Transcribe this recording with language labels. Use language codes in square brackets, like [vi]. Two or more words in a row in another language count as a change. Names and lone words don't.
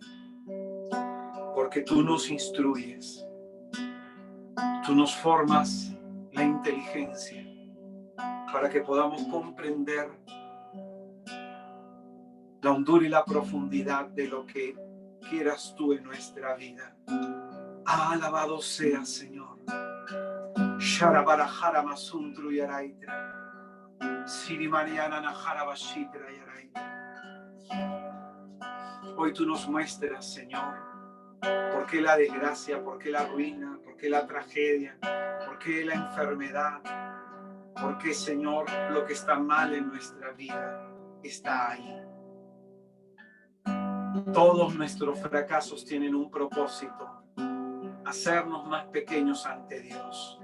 [es] Porque tú nos instruyes, tú nos formas la inteligencia para que podamos comprender la hondura y la profundidad de lo que quieras tú en nuestra vida. Alabado seas, Señor. Sharabarajara masuntru yaraitra. Sirimariana najara bashitra yaraitra. Hoy tú nos muestras, Señor, por qué la desgracia, por qué la ruina, por qué la tragedia, por qué la enfermedad, por qué, Señor, lo que está mal en nuestra vida está ahí. Todos nuestros fracasos tienen un propósito: hacernos más pequeños ante Dios.